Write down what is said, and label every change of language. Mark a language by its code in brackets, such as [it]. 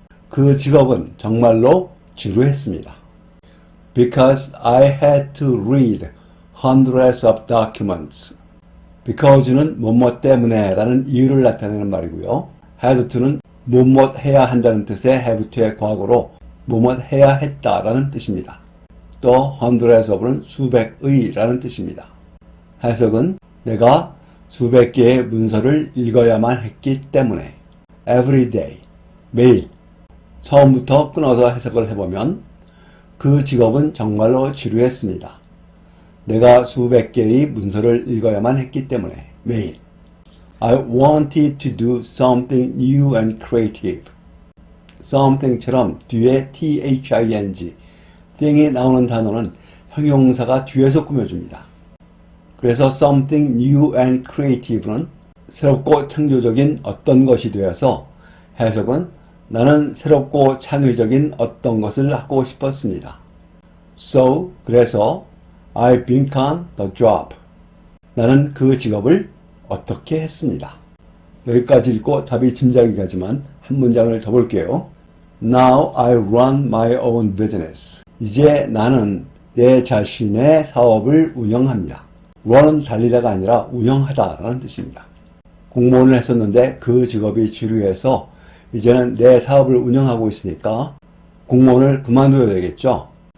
[ko] 그 직업은 정말로 지루했습니다. [en] Because I had to read hundreds of documents. [ko] Because는 뭐뭐 때문에 라는 이유를 나타내는 말이고요. had to는 뭐뭐 해야 한다는 뜻의 have to의 과거로 뭐뭐 해야 했다라는 뜻입니다. 또 hundreds of는 수백의 라는 뜻입니다. 해석은 내가 수백 개의 문서를 읽어야만 했기 때문에 [en] every day, [ko] 매일 처음부터 끊어서 해석을 해보면 그 직업은 정말로 지루했습니다. 내가 수백 개의 문서를 읽어야만 했기 때문에 매일 [en] I wanted to do something new and creative. [ko] something처럼 뒤에 thing, thing이 나오는 단어는 형용사가 뒤에서 꾸며줍니다. 그래서 [en] something new and creative [ko] 는 새롭고 창조적인 어떤 것이 되어서 해석은 나는 새롭고 창의적인 어떤 것을 하고 싶었습니다. [en] So, [ko] 그래서 [en] I began the job. [ko] 나는 그 직업을 어떻게 했습니다. 여기까지 읽고 답이 짐작이 가지만 한 문장을 더 볼게요. [en] Now I run my own business. [ko] 이제 나는 내 자신의 사업을 운영합니다. run은 달리다가 아니라 운영하다 라는 뜻입니다. 공무원을 했었는데 그 직업이 지루해서 이제는 내 사업을 운영하고 있으니까 공무원을 그만둬야 되겠죠.